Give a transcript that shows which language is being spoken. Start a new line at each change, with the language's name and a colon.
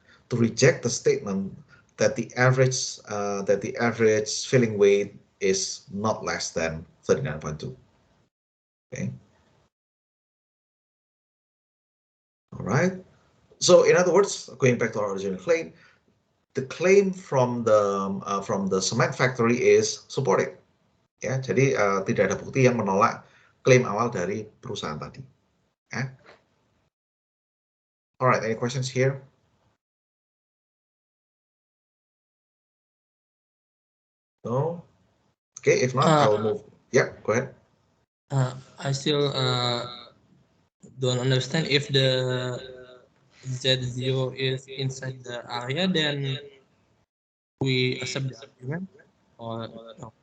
English: To reject the statement that the average filling weight is not less than 39.2. Okay. All right. So in other words, going back to our original claim, the claim from the cement factory is supported.
Indonesian: Ya, jadi tidak ada bukti yang menolak klaim awal dari perusahaan tadi. Ya.
English: Alright, any questions here? No? Okay, if not, I'll move. Yeah, go ahead. I still don't understand if the Z0 is inside the area, then we accept the argument, or no?